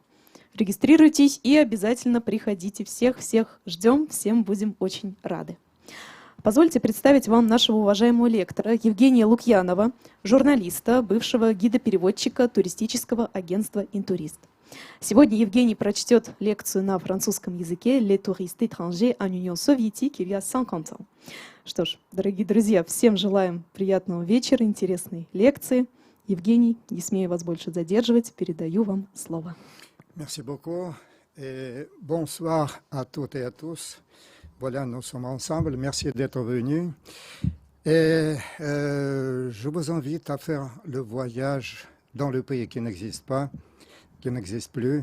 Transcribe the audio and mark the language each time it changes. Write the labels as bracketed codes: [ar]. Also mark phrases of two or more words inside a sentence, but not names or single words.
[ru] Регистрируйтесь и обязательно приходите. Всех ждем, всем будем очень рады. Позвольте представить вам нашего уважаемого лектора Евгения Лукьянова, журналиста, бывшего гида-переводчика туристического агентства «Интурист». Сегодня Евгений прочтет лекцию на французском языке [fr] «Les touristes étrangers en Union soviétique il y a 50 ans». [ru] Что ж, дорогие друзья, всем желаем приятного вечера, интересной лекции. Евгений, не смею вас больше задерживать, передаю вам слово. [fr] Merci beaucoup et bonsoir à toutes et à tous. Voilà, nous sommes ensemble. Merci d'être venus. Et je vous invite à faire le voyage dans le pays qui n'existe pas, qui n'existe plus.